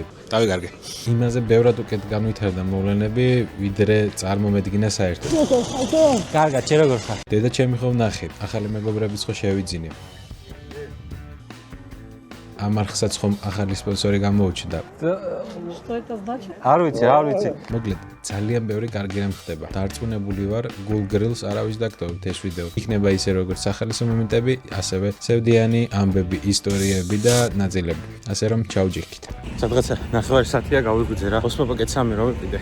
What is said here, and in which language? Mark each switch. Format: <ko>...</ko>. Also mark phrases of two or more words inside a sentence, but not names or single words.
<ka>დავი კარგი. იმაზე ბევრად უკეთ განვითარდა მოვლენები, ვიდრე წარმომედგინა საერთოდ. კარგად, შე როგორ ხარ? დედა ჩემი ხო ვნახე, ახალი მეგობრებიც ხო შევიძინე. ამ არხსაც ხომ ახალი სპონსორი გამოუჩნდა.</ka> <ru>Что это значит?</ru> <ka>არ ვიცი. მოკლედ, ძალიან ბევრი კარგი რამ ხდება. დარწმუნებული ვარ, Google Grills არავის დაგტოვებთ ეს ვიდეო. იქნება ისე როგორც სახალისო მომენტები, ასევე სევდიანი ამბები, ისტორიები და ნაწილები. ასე რომ ჩავჯიქით. სადღაცა 9 საათია გავიგუძე რა. ოსმა პაკეტ 3 რომ ვიყიდე.</ka>